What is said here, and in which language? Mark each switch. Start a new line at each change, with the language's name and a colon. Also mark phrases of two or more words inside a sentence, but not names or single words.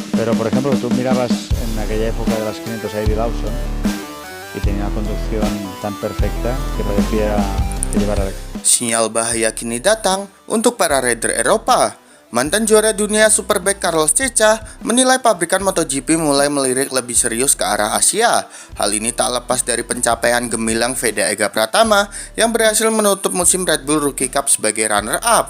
Spanish: Pero, por ejemplo, tú mirabas en aquella época de las 500 a Eddie Lawson y tenía una conducción tan perfecta que parecía que llevara...
Indonesian: Sinyal bahaya kini datang untuk para rider Eropa. Mantan juara dunia Superbike Carlos Ceca menilai pabrikan MotoGP mulai melirik lebih serius ke arah Asia. Hal ini tak lepas dari pencapaian gemilang Veda Ega Pratama yang berhasil menutup musim Red Bull Rookie Cup sebagai runner-up.